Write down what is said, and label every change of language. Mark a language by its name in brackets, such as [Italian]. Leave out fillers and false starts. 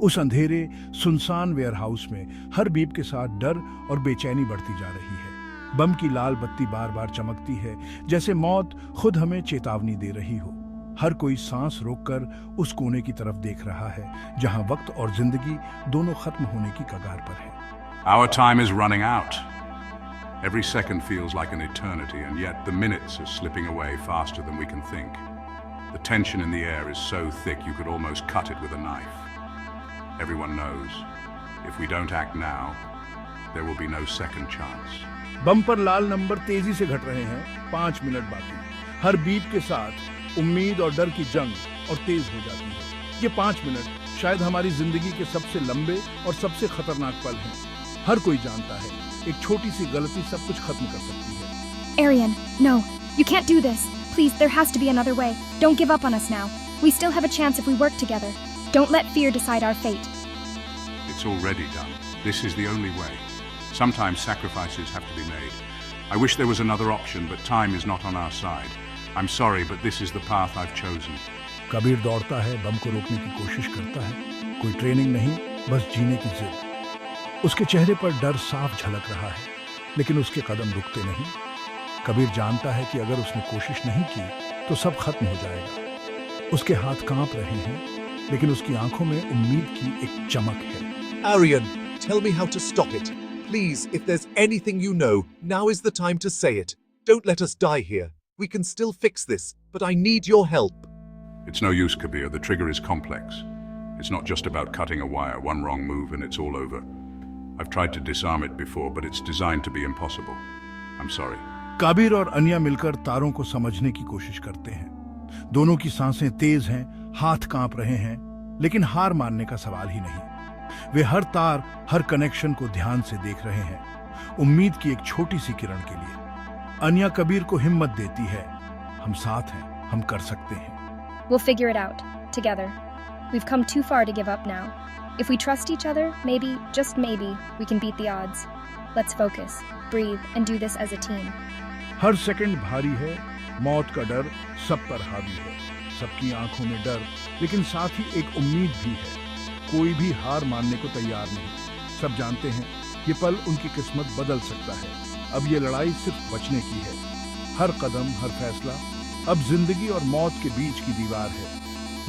[Hindi] उस अंधेरे सुनसान वेयरहाउस में हर बीप के साथ डर और बेचैनी बढ़ती जा रही है। बम की लाल बत्ती बार बार चमकती है, जैसे मौत खुद हमें चेतावनी दे रही हो। हर कोई सांस रोककर उस कोने की तरफ देख रहा है जहां वक्त और जिंदगी दोनों खत्म होने की कगार पर है। [English] Our time is running out. Every second feels like an eternity, and yet the minutes are slipping away faster than we can think. The tension in the air is so thick you could almost cut it with a knife. Everyone knows, if we don't act now, there will be no second chance. [Hindi] बम पर लाल number तेजी से घट रहे हैं। 5 minute बाकी। हर beep के साथ उम्मीद और डर की जंग और तेज हो जाती है। ये 5 मिनट शायद हमारी जिंदगी के सबसे लंबे और सबसे खतरनाक पल हैं। हर कोई जानता है, एक छोटी सी गलती सब कुछ खत्म कर सकती है। [English] Arian, no, you can't do this. Please, there has to be another way. Don't give up on us now. We still have a chance if we work together. Don't let fear decide our fate. It's already done. This is the only way. Sometimes sacrifices have to be made. I wish there was another option, but time is not on our side. I'm sorry, but this is the path I've chosen. [Hindi] Kabir दौड़ता है, बम को रोकने की कोशिश करता है। कोई training नहीं, बस जीने की जिद। उसके चेहरे पर डर साफ झलक रहा है, लेकिन उसके कदम रुकते नहीं। कबीर जानता है कि अगर उसने कोशिश नहीं की तो सब खत्म हो जाएगा। उसके हाथ कांप रहे हैं, लेकिन उसकी आंखों में उम्मीद की एक चमक है। [English] Aryan, tell me how to stop it. Please, if there's anything you know, now is the time to say it. Don't let us die here. We can still fix this, but I need your help. It's no use, Kabir. The trigger is complex. It's not just about cutting a wire. One wrong move and it's all over. I've tried to disarm it before, but it's designed to be impossible. I'm sorry. [Hindi] Kabir और अन्या मिलकर तारों को समझने की कोशिश करते हैं। दोनों की सांसें तेज हैं, हाथ कांप रहे हैं, लेकिन हार मानने का सवाल ही नहीं। वे हर तार, हर कनेक्शन को ध्यान से देख रहे हैं, उम्मीद की एक छोटी सी किरण के लिए। अन्या कबीर को हिम्मत देती है, हम साथ हैं, हम कर सकते हैं। [English] We'll figure it out, together. We've come too far to give up now. If we trust each other, maybe, just maybe, we can beat the odds. Let's focus, breathe, and do this as a team. [Hindi] हर second भारी है, मौत का डर सब पर हावी है। सबकी आंखों में डर, लेकिन साथ ही एक उम्मीद भी है। कोई भी हार मानने को तैयार नहीं। सब जानते हैं ये पल उनकी किस्मत बदल सकता है। अब ये लड़ाई सिर्फ बचने की है। हर कदम, हर फैसला अब जिंदगी और मौत के बीच की दीवार है।